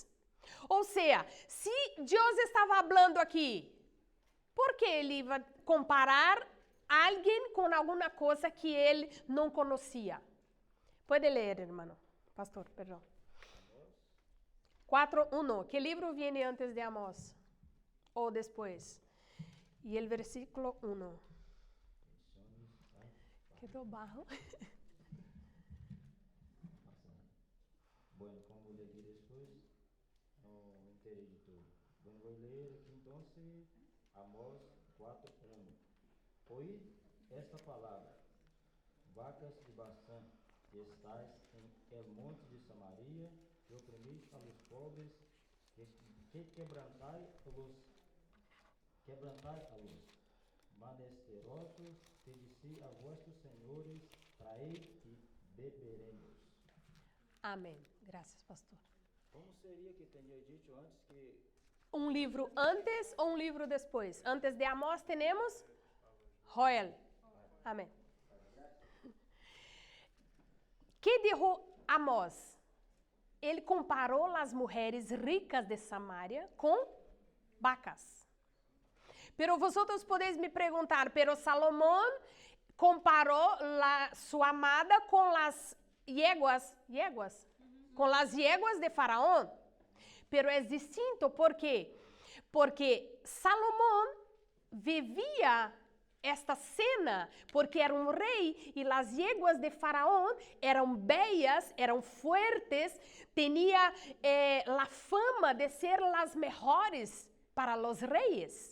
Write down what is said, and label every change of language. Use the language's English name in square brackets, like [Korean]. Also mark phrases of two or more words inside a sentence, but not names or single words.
[Portuguese] Ou seja, se Deus estava falando aqui, por que ele ia comparar alguém com alguma coisa que ele não conhecia? Pode ler, irmão. Pastor, perdão. 4:1. Que livro vem antes de Amós? Ou depois? E o versículo 1. [Spanish] Quedou bajo. Bueno, como le di después, no enteré de todo. Bueno, voy a leer aquí entonces Amós 4:1. Oíd esta palavra, vacas de Basán, que estáis en el monte de Samaria, que oprimís a los pobres, que quebrantáis a los menesterosos, que dice a vuestros senhores, traed y beberemos. [Portuguese] Amém. Graças, pastor. Como seria que tenha dito antes que... Um livro antes ou um livro depois? Antes de Amós temos Joel. [Spanish] Amém. Que dijo Amós? [Portuguese] Ele comparou as mulheres ricas de Samaria com vacas. [Spanish] Pero vosotros podéis [Portuguese] me perguntar, pero Salomón comparou sua amada com as yeguas, com as yeguas de Faraó. Pero é distinto, ¿por quê? Porque Salomón vivia esta cena, porque era um rei e as yeguas de Faraó eram bellas, eram fuertes, tinha a fama de ser as melhores para os reis.